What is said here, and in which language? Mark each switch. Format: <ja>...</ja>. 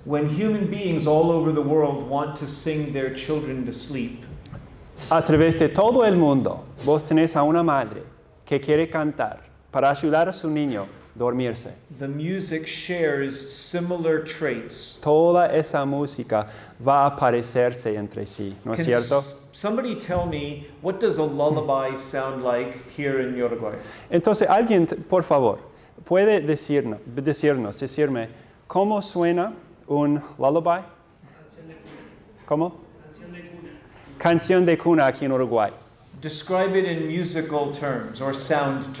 <en>When human beings all over the world want to sing their children to sleep,</en> <es>A través de todo el mundo, vos tenés a una madre que quiere cantar para ayudar a su niño a dormirse.</es> <en>the music shares similar traits.</en> <es>Toda esa música va a parecerse entre sí, ¿no es</es> <en>Can</en> <es>cierto?</es> <en>somebody tell me, what does a lullaby sound like here in Uruguay?</en> <es>Entonces, alguien, por favor, puede decirme, ¿cómo suena un lullaby? ¿Cómo? Canción de cuna aquí en Uruguay.</es> <en>Describe it in musical terms or sound terms.</en>